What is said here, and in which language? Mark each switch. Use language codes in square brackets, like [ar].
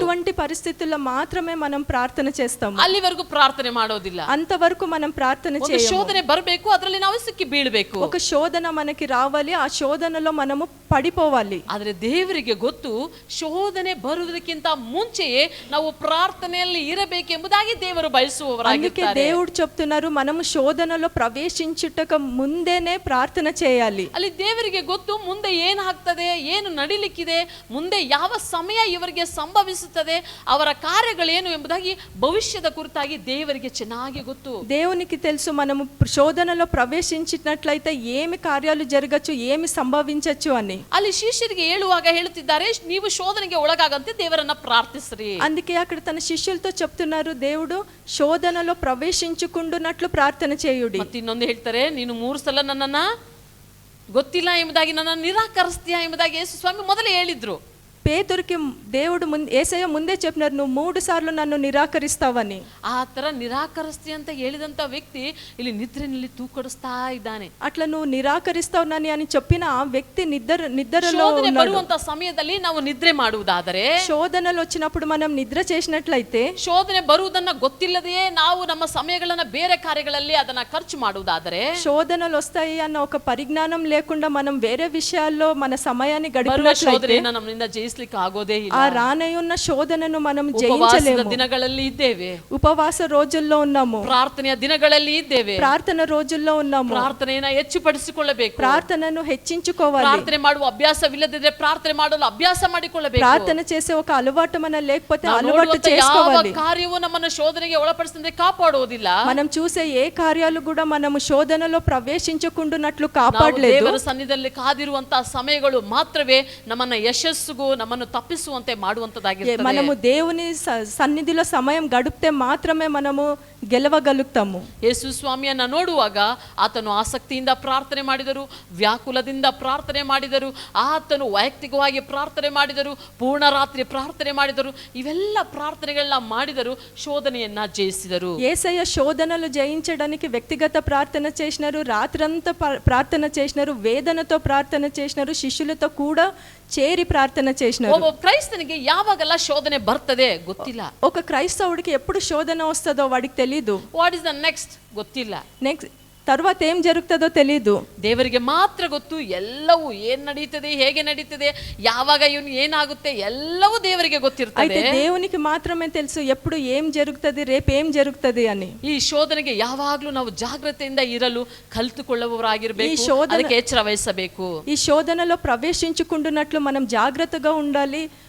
[te] అటువంటి పరిస్థితుల్లో మాత్రమే మనం ప్రార్థన చేస్తాము. [kn] ಅಲ್ಲಿವರೆಗೂ ಪ್ರಾರ್ಥನೆ ಮಾಡೋದಿಲ್ಲ. [te] అంతవరకు మనం ప్రార్థన [kn] ಒಂದು [te] చేయము. [kn] ಶೋಧನೆ ಬರಬೇಕು, ಅದರಲ್ಲಿ ನಾವು ಸಿಕ್ಕಿ ಬೀಳಬೇಕು. [te] ఒక శోధన మనకి రావాలి, ఆ శోధనలో మనము పడిపోవాలి. [kn] ಆದ್ರೆ ದೇವರಿಗೆ ಗೊತ್ತು, ಶೋಧನೆ ಬರುವುದಕ್ಕಿಂತ ಮುಂಚೆಯೇ ನಾವು ಪ್ರಾರ್ಥನೆಯಲ್ಲಿ ಇರಬೇಕೆಂಬುದಾಗಿ ದೇವರು [te] అందుకే [kn] ಬಯಸುವವರಾಗಿದ್ದಾರೆ. [te] దేవుడు చెప్తున్నారు, మనము శోధనలో శోధనలో ప్రవేశించుటకు ముందేనే ప్రార్థన చేయాలి. [kn] ಅಲ್ಲಿ ದೇವರಿಗೆ ಗೊತ್ತು ಮುಂದೆ ಏನಾಗ್ತದೆ, ಏನು ನಡಿಲಿಕ್ಕಿದೆ, ಮುಂದೆ ಯಾವ ಸಮಯ ಇವರಿಗೆ ಸಂಭವಿಸುತ್ತದೆ, ಅವರ ಕಾರ್ಯಗಳೇನು ಎಂಬುದಾಗಿ ಭವಿಷ್ಯದ ಕುರಿತಾಗಿ ದೇವರಿಗೆ ಚೆನ್ನಾಗಿ ಗೊತ್ತು. [te] దేవునికి తెలుసు మనము శోధనలో ప్రవేశించినట్లయితే ఏమి కార్యాలు జరగచ్చు, ఏమి సంభవించచ్చు అని. [kn] ಅಲ್ಲಿ ಶಿಷ್ಯರಿಗೆ ಹೇಳುವಾಗ ಹೇಳುತ್ತಿದ್ದಾರೆ, ನೀವು ಶೋಧನೆಗೆ ಒಳಗಾಗಂತೆ ದೇವರನ್ನ ಪ್ರಾರ್ಥಿಸ್ರಿ. [te] అందుకే అక్కడ తన శిష్యులతో చెప్తున్నారు, దేవుడు శోధనలో ప్రవేశించుకుంటున్నట్లు ప్రార్థన చేయుడి. [kn] ಮತ್ತೆ ಇನ್ನೊಂದು ಹೇಳ್ತಾರೆ, ನೀನು 3 ಸಲ ನನ್ನನ್ನ ಗೊತ್ತಿಲ್ಲ ಎಂಬುದಾಗಿ ನನ್ನನ್ನು ನಿರಾಕರಿಸ್ತೀಯಾ ಎಂಬುದಾಗಿ ಯೇಸು ಸ್ವಾಮಿ ಮೊದಲೇ ಹೇಳಿದ್ರು. [te] పేతురికి దేవుడు యేసయ్య ముందే చెప్పినారు, నువ్వు 3 సార్లు నన్ను నిరాకరిస్తావని. [kn] ಆ ತರ ನಿರಾಕರಿಸ್ತಿ ಅಂತ ಹೇಳಿದಂತ ವ್ಯಕ್ತಿ ಇಲ್ಲಿ ನಿದ್ರೆನಲ್ಲಿ ತೂಕಡಿಸ್ತಾ ಇದ್ದಾನೆ. [te] అట్లా నువ్వు నిరాకరిస్తావునని అని చెప్పిన ఆ వ్యక్తి నిద్రలో [kn] ಶೋಧನೆ [te] ఉన్నాడు. [kn] ಬರುವಂತ ಸಮಯದಲ್ಲಿ ನಾವು ನಿದ್ರೆ ಮಾಡುವುದಾದರೆ, [te] శోధనలు వచ్చినప్పుడు మనం నిద్ర చేసినట్లయితే, [kn] ಶೋಧನೆ ಬರುವುದನ್ನ ಗೊತ್ತಿಲ್ಲದೆಯೇ ನಾವು ನಮ್ಮ ಸಮಯಗಳನ್ನ ಬೇರೆ ಕಾರ್ಯಗಳಲ್ಲಿ ಅದನ್ನ ಖರ್ಚು ಮಾಡುವುದಾದರೆ, [te] శోధనలు వస్తాయి అన్న ఒక పరిజ్ఞానం లేకుండా మనం వేరే విషయాల్లో మన సమయాన్ని [kn] ಬರುವ [te] గడిపినట్లయితే [kn] ಶೋಧನೆಯನ್ನ ನಮ್ಮಿಂದ ಜಯಿಸ್ಲಿಕ್ಕೆ ಆಗೋದೇ ಇಲ್ಲ. [te] ఆ రానయ్యున్న శోధనను మనం [kn] ಉಪವಾಸದ [te] జయించలేము. [kn] ದಿನಗಳಲ್ಲಿ ಇದ್ದೇವೆ, [te] ఉపవాస రోజుల్లో ఉన్నాము, [kn] ಪ್ರಾರ್ಥನೆಯ ದಿನಗಳಲ್ಲಿ ಇದ್ದೇವೆ, [te] ప్రార్థన రోజుల్లో ఉన్నాము. [kn] ಪ್ರಾರ್ಥನೆಯನ್ನ ಹೆಚ್ಚುಪಡಿಸಿಕೊಳ್ಳಬೇಕು, [te] ప్రార్థనను హెచ్చించుకోవాలి. [kn] ಪ್ರಾರ್ಥನೆ ಮಾಡುವ ಅಭ್ಯಾಸವಿಲ್ಲದಿದ್ರೆ ಪ್ರಾರ್ಥನೆ ಮಾಡಲು ಅಭ್ಯಾಸ ಮಾಡಿಕೊಳ್ಳಬೇಕು. [te] ప్రార్థన చేసే ఒక అలవాటు మన లేకపోతే [kn] ನಾವು [te] అలవాటు [kn] ನೋಡುವಂತ ಯಾವ [te] చేసుకోవాలి. [kn] ಕಾರ್ಯವು ನಮ್ಮನ್ನು ಶೋಧನೆಗೆ ಒಳಪಡಿಸದೆ ಕಾಪಾಡುವುದಿಲ್ಲ. [te] మనం చూసే ఏ కార్యాలు కూడా మనము శోధనలో ప్రవేశించకుండానట్లు [kn] ನಾವು [te] కాపాడలేదు. [kn] ದೇವರ ಸನ್ನಿಧಿಯಲ್ಲಿ ಕಾದಿರುವಂತಹ ಸಮಯಗಳು ಮಾತ್ರವೇ ನಮ್ಮನ್ನ ಯಶಸ್ಸುಗೂ ನಮ್ಮನ್ನು ತಪ್ಪಿಸುವಂತೆ ಮಾಡುವಂತದ್ದಾಗಿರುತ್ತದೆ. [te] మనము దేవుని సన్నిధిలో సమయం గడిపితే మాత్రమే మనము గెలవగలుగుతాము. [kn] ಯೇಸು ಸ್ವಾಮಿಯನ್ನ ನೋಡುವಾಗ ಆತನು ಆಸಕ್ತಿಯಿಂದ ಪ್ರಾರ್ಥನೆ ಮಾಡಿದರು, ವ್ಯಾಕುಲದಿಂದ ಪ್ರಾರ್ಥನೆ ಮಾಡಿದರು, ಆತನು ವೈಯಕ್ತಿಕವಾಗಿ ಪ್ರಾರ್ಥನೆ ಮಾಡಿದರು, ಪೂರ್ಣ ರಾತ್ರಿ ಪ್ರಾರ್ಥನೆ ಮಾಡಿದರು. ಇವೆಲ್ಲ ಪ್ರಾರ್ಥನೆಗಳನ್ನ ಮಾಡಿದರು, ಶೋಧನೆಯನ್ನ ಜಯಿಸಿದರು. [te] యేసయ్య శోధనలు జయించడానికి వ్యక్తిగత ప్రార్థన చేసినారు, రాత్రంతా ప్రార్థన చేసినారు, వేదనతో ప్రార్థన చేసినారు, శిష్యులతో కూడా చేరి ప్రార్థన చేసినారు. [kn] ಒಬ್ಬ ಕ್ರೈಸ್ತನಿಗೆ ಯಾವಾಗೆಲ್ಲ ಶೋಧನೆ ಬರ್ತದೆ ಗೊತ್ತಿಲ್ಲ. [te] ఒక క్రైస్తవుడికి ఎప్పుడు శోధన వస్తుందో వాడికి తెలీదు. [en] what is the next [kn] ಗೊತ್ತಿಲ್ಲ. [te] నెక్స్ట్ తర్వాత ఏం జరుగుతుందో తెలీదు. [kn] ದೇವರಿಗೆ ಮಾತ್ರ ಗೊತ್ತು ಎಲ್ಲವೂ ಏನ್ ನಡೀತದೆ, ಹೇಗೆ ನಡೀತದೆ, ಯಾವಾಗ ಇವನು ಏನಾಗುತ್ತೆ, ಎಲ್ಲವೂ ದೇವರಿಗೆ [te] అయితే [kn] ಗೊತ್ತಿರ್ತದೆ. [te] దేవునికి మాత్రమే తెలుసు ఎప్పుడు ఏం జరుగుతుంది, రేపు ఏం జరుగుతుంది అని. [kn] ಈ ಶೋಧನೆಗೆ ಯಾವಾಗ್ಲೂ ನಾವು ಜಾಗ್ರತೆಯಿಂದ ಇರಲು ಕಲಿತುಕೊಳ್ಳುವವರಾಗಿರ್ಬೇಕು, ಈ ಶೋಧನೆ- ಅದಕ್ಕೆ ಎಚ್ಚರ ವಹಿಸಬೇಕು. [te] ఈ శోధనలో ప్రవేశించుకుంటున్నట్లు మనం జాగ్రత్తగా ఉండాలి.